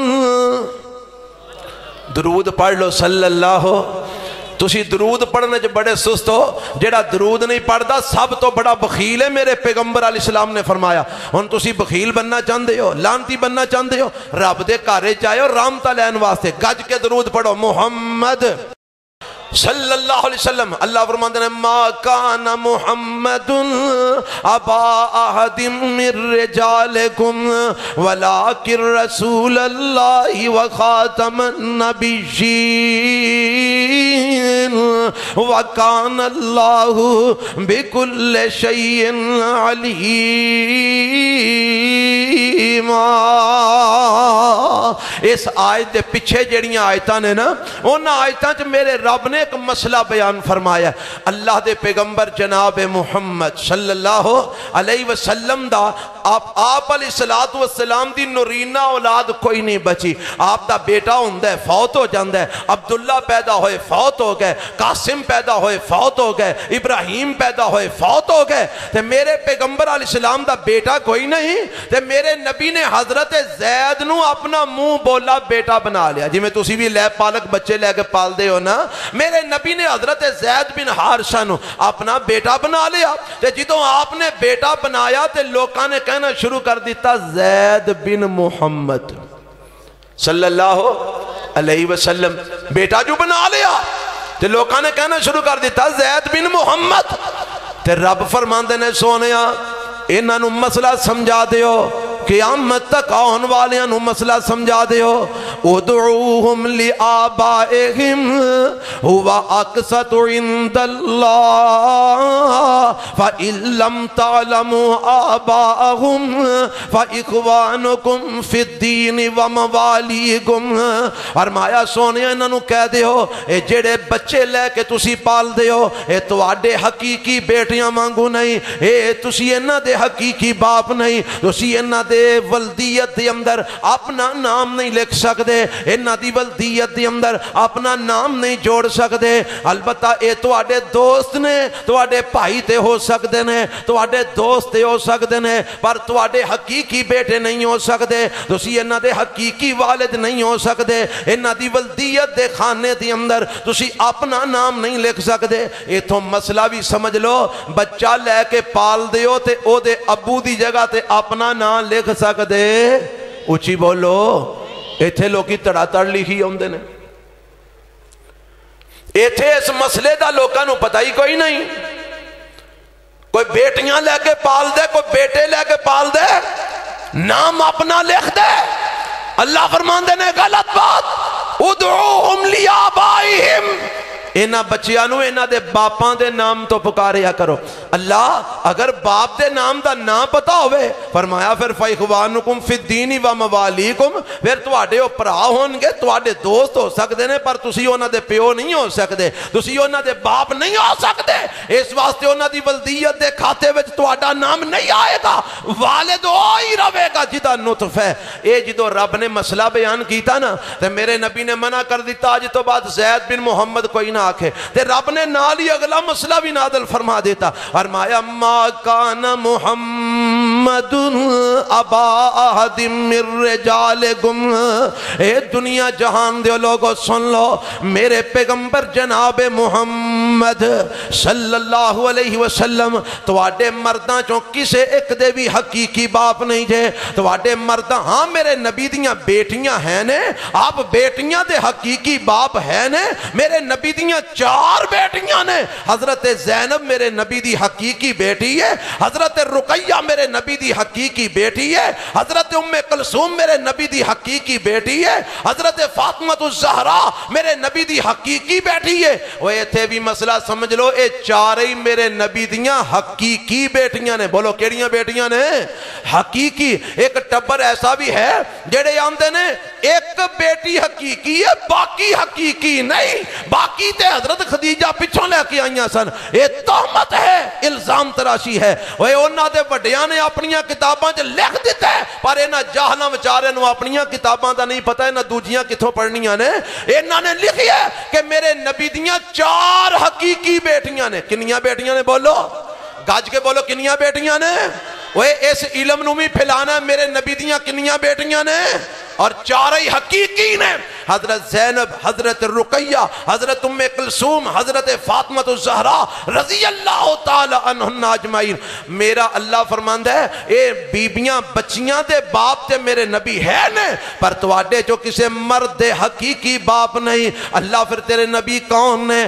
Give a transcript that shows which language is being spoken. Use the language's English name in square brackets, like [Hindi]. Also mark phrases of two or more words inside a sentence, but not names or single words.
[Punjabi] درود پڑھ لو [Arabic] صلی اللہ. [Punjabi] تسی درود پڑھنے جو بڑے سست ہو. جیڑا درود نہیں پڑھدا سب تو بڑا بخیل ہے. میرے پیغمبر [Arabic] علیہ السلام [Punjabi] نے فرمایا. ہن تسی بخیل بننا چاہندے ہو, لانتی بننا چاہندے ہو, رب دے گھر وچ آئے ہو رحمتاں لین واسطے, گج کے درود پڑھو محمد [Arabic] صلی اللہ علیہ وسلم. [Urdu] اللہ فرماتے ہیں [Arabic] ما کان محمد ابا احد من رجالکم ولکن رسول اللہ وخاتم النبیین وکان اللہ بکل شیء علیم. [Punjabi] اس آیت دے پیچھے جڑیاں آیتاں نے نا, ان آیتاں چ میرے رب نے ایک مسئلہ بیان فرمایا. اللہ دے پیغمبر جناب محمد [Arabic] صلی اللہ علیہ وسلم [Punjabi] دا آپ [Arabic] علیہ السلام [Punjabi] دی نورینہ اولاد کوئی نہیں بچی. آپ دا بیٹا ہوندہ ہے فوت ہو جاندہ ہے, عبداللہ پیدا ہوئے فوت ہو گئے, قاسم پیدا ہوئے فوت ہو گئے, ابراہیم پیدا ہوئے فوت ہو گئے. تے میرے پیغمبر [Arabic] علیہ السلام [Punjabi] دا بیٹا کوئی نہیں. تے میرے نبی نے حضرت زید نو اپنا منہ بولا بیٹا بنا لیا. جی میں تسی بھی لے پالک بچے لے کے پال دے ہو نا, میرے نبی نے حضرت زید بن حارثہ نو اپنا بیٹا بنا لیا. تے جدوں آپ نے بیٹا بنایا تے لوکاں نے کہنا شروع کر دیتا زید بن محمد [Arabic] صلی اللہ علیہ وسلم. [Punjabi] بیٹا جو بنا لیا تے لوکاں نے کہنا شروع کر دیتا زید بن محمد. تے رب فرماندے نے سونیا انہاں نو مسئلہ سمجھا دیو, قیامت تک آن والیاں نو مسئلہ سمجھا دیو. [Arabic] ادعوہم لآبائہم ہوا اقسط عند اللہ فإن لم تعلموا آباءہم فإخوانکم فی الدین وموالیکم. [Punjabi] فرمایا سونے انہاں نو کہہ دیو اے جڑے بچے لے کے تسی پال دیو اے تواڈے حقیقی بیٹیاں مانگو نہیں, اے تسی انہاں دے حقیقی باپ نہیں, تسی انہاں دے ولدیت دے اندر اپنا نام نہیں لکھ سکتے, انہاں دی ولدیت دے اندر اپنا نام نہیں جوڑ سکتے. البتہ اے تواڈے دوست نے, تواڈے بھائی تے ہو سکتے نے, تواڈے دوست تے ہو سکتے نے, پر تواڈے حقیقی بیٹے نہیں ہو سکتے. تسی انہاں دے حقیقی والد نہیں ہو سکتے. انہاں دی ولدیت دے خانے دے اندر تسی اپنا نام نہیں لکھ سکتے. ایتھوں مسئلہ بھی سمجھ لو, بچہ لے کے پال دیو تے او دے ابو دی جگہ تے اپنا نام لکھ سکتے. اچھی بولو, ایتھے لوکی تڑا تڑ لکھی ہوندے نے. ایتھے اس مسئلے دا لوکاں نو پتہ ہی کوئی نہیں. کوئی بیٹیاں لے کے پال دے, کوئی بیٹے لے کے پال دے, نام اپنا لکھ دے. اللہ فرماندے نے غلط بات. [Arabic] ادعوہم لیابائہم, [Punjabi] انہاں بچیاں نو انہاں دے باپاں دے نام تو پکاریا کرو. اللہ اگر باپ دے نام دا نام پتا ہوئے, فرمایا پھر [Arabic] فَإِخْوَانُكُمْ فِي الدِّينِ وَمَوَالِيكُمْ, [Punjabi] پھر تواڈے او پرا ہون گے, تواڈے دوست ہو سکتے نے, پر تسی انہاں دے پیو نہیں ہو سکتے, تسی انہاں دے باپ نہیں ہو سکتے. اس واسطے انہاں دی ولدیت دے کھاتے وچ تواڈا نام نہیں آئے گا. والد وہی رہے گا جدا نطف ہے. اے جدو رب نے مسئلہ بیان کیتا نا, تے میرے نبی نے منع کر دیتا آج تو بعد زید بن محمد کوئی نہ آکھے. تے رب نے نالی اگلا مسئلہ بھی نادل فرما دیتا. فرمایا [Arabic] ما کان محمد ابا احد من رجالکم. [Punjabi] اے دنیا جہان دے لوگو سن لو, میرے پیغمبر جناب محمد [Arabic] صلی اللہ علیہ وسلم [Punjabi] تواڈے مرداں چوں کسے ایک دے بھی حقیقی باپ نہیں جے. تواڈے مرداں ہاں میرے نبی دیاں بیٹیاں ہیں نے, آپ بیٹیاں دے حقیقی باپ ہیں نے. میرے نبی دیاں 4 بیٹیاں نے. حضرت زینب میرے نبی دی حقیقی بیٹی ہے, حضرت رقیہ میرے نبی دی حقیقی بیٹی ہے, حضرت ام کلثوم میرے نبی دی حقیقی بیٹی ہے, حضرت فاطمہ الزہرا میرے نبی دی حقیقی بیٹی ہے. وہ ایتھے بھی مسئلہ سمجھ لو, اے 4 ہی میرے نبی دیاں حقیقی بیٹیاں نے. بولو کیڑیاں بیٹیاں نے؟ حقیقی. ایک ٹبر ایسا بھی ہے جڑے آندے نے ایک بیٹی حقیقی ہے باقی حقیقی نہیں. باقی تے حضرت خدیجہ پچھوں لے کے آئیاں سن. [Urdu] یہ تہمت ہے, [Punjabi] الزام تراشی ہے. وہ انہاں دے وڈیاں نے اپنیاں کتاباں چ لکھ دیتا ہے, پر انہاں جاہلاں وچارے نو اپنیاں کتاباں دا نہیں پتہ انہاں دوجیاں کتھوں پڑھنیاں نے. انہاں نے لکھی ہے کہ میرے نبی دیاں 4 حقیقی بیٹیاں نے. کنیاں بیٹیاں نے؟ بولو گج کے بولو, کنیاں بیٹیاں نے؟ وہ اس علم نو بھی پھیلانا ہے میرے نبی دیاں کنیاں بیٹیاں نے اور چارے حقیقی نے حضرت زینب حضرت رقیہ حضرت ام کلثوم حضرت فاطمہ الزہرا [Arabic] رضی اللہ تعالی عنہن اجمعین [Punjabi] میرا اللہ فرماندا ہے اے بیبیاں بچیاں دے باپ تے میرے نبی ہے نے پر تواڈے جو کسے مرد دے حقیقی باپ نہیں اللہ پھر تیرے نبی کون نے